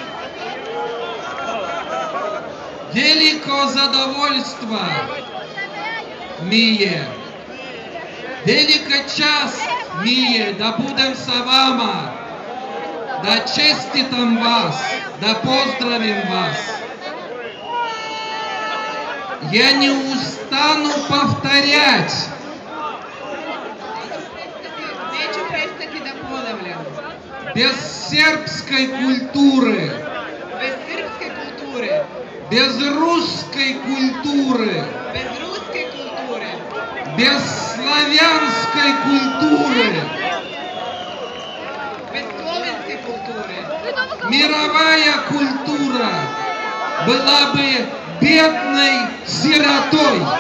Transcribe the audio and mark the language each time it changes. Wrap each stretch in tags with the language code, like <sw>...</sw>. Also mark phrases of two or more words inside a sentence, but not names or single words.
<sr>veliko zadovoljstvo mi je, velika čast mi je da budem sa vama, da čestitam vas, da pozdravim vas.</sr> <ru>Я не устану повторять. Без сербской культуры, без русской культуры, без славянской культуры, мировая культура была бы бедной сиротой.</ru>